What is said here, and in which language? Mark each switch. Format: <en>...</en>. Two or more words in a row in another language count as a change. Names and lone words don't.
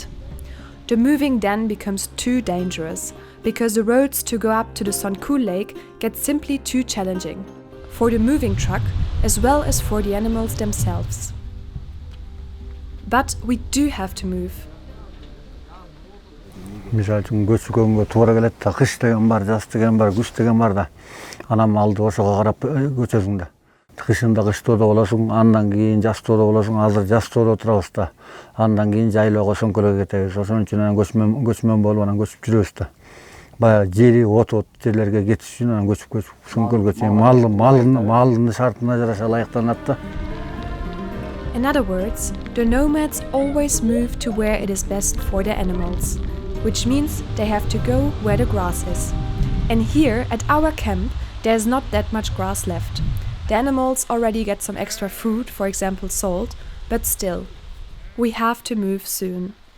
<en>The moving then becomes too dangerous, because the roads to go up to the Song-Kul lake get simply too challenging, for the moving truck as well as for the animals themselves. But we do have to move.</en> <ky>Мисал үчүн көчкөнгө туура келет да, кыш деген бар, жаз деген бар, күз деген бар да. Анан малды ошого карап көчөсүң да. Кышында кыштоодо болосуң, андан кийин жастоодо болосуң. Азыр жастоодо отурабыз да. Андан кийин жайлоого Song-Kulга кетебиз. Ошон үчүн анан көчмөн болуп анан көчүп жүрөбүз да. Баягы жери от жерлерге кетиш үчүн анан көчүп Song-Kulга чейин малдын шартына жараша ылайыктанат да.</ky> <en>In other words, the nomads always move to where it is best for their animals, which means they have to go where the grass is. And here at our camp, there's not that much grass left. The animals already get some extra food, for example salt, but still, we have to move soon.</en>